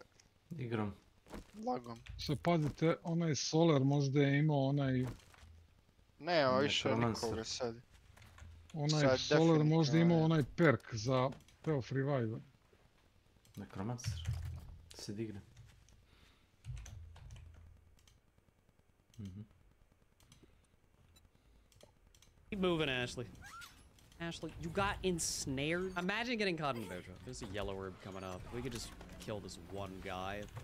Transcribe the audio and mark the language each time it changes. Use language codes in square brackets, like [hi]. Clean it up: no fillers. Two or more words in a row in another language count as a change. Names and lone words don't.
[sr] igrom. Lagom. Se pazite, onaj Solar možda je imao onaj... Nema više nikoga sad. Onaj Solar možda imao onaj perk za Path Revive. Necromancer. Se digne. [en] Keep moving, Ashley. Ashley, you got ensnared? Imagine getting caught in a bear trap. There's a yellow herb coming up. We could just kill this one guy.